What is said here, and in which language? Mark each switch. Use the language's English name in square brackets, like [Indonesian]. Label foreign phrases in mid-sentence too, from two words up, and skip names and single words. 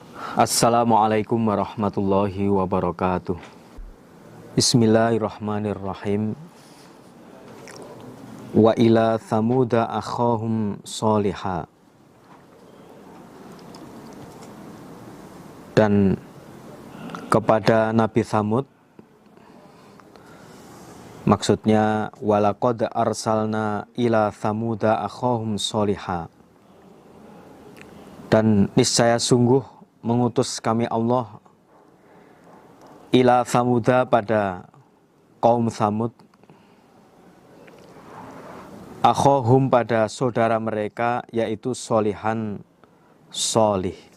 [Arabic] السلام عليكم ورحمة الله وبركاته. بسم الله الرحمن الرحيم. وإلى ثمود أخاهم صالحا. [Indonesian] Dan kepada Nabi Thamud, maksudnya [Arabic] ولقد أرسلنا إلى ثمود أخاهم صالحا. [Indonesian] Dan niscaya sungguh mengutus kami Allah [Arabic] إلى ثمود [Indonesian] pada kaum Thamud, akhahum pada saudara mereka, yaitu sholihan, sholih.